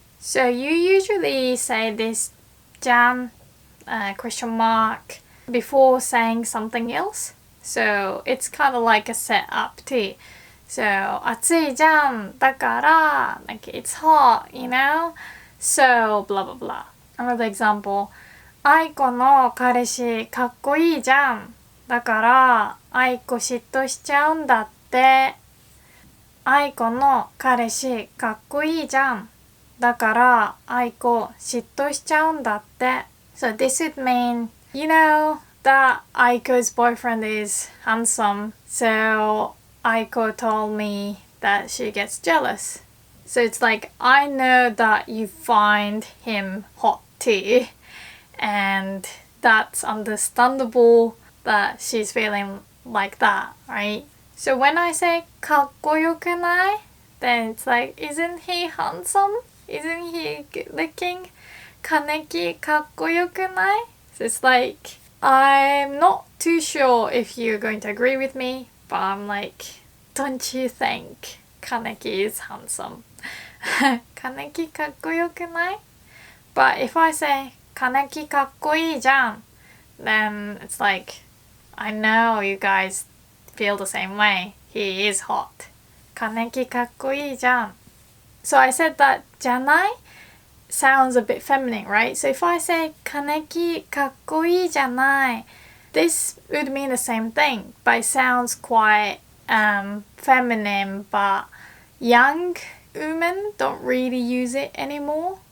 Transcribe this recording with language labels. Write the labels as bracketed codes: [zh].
[en] So you usually say this じゃん question mark before saying something else. So it's kind of like a setup too. So [ja] 暑いじゃんだから [en] like it's hot, you know? So blah blah blah. Another example. [ja] 愛子の彼氏かっこいいじゃん。だから愛子嫉妬しちゃうんだって。愛子の彼氏かっこいいじゃん。だから愛子嫉妬しちゃうんだって。 [en] So this would mean, you know that Aiko's boyfriend is handsome, so Aiko told me that she gets jealous. So it's like, I know that you find him hot too, and that's understandable that she's feeling like that, right? So when I say [ja] かっこよくない? [en] Then it's like, isn't he handsome? Isn't he good looking? [ja] 金木かっこよくない? [en] So it's like, I'm not too sure if you're going to agree with me, but I'm like, don't you think Kaneki is handsome? [ja] Kaneki かっこよくない? [en] But if I say [ja] 金木かっこいいじゃん, [en] then it's like, I know you guys feel the same way. He is hot. [ja] 金木かっこいいじゃん. [en] So I said that じゃない sounds a bit feminine, right? So if I say [ja] 金木かっこいいじゃない, [en] this would mean the same thing, but it sounds quite feminine, but young women don't really use it anymore.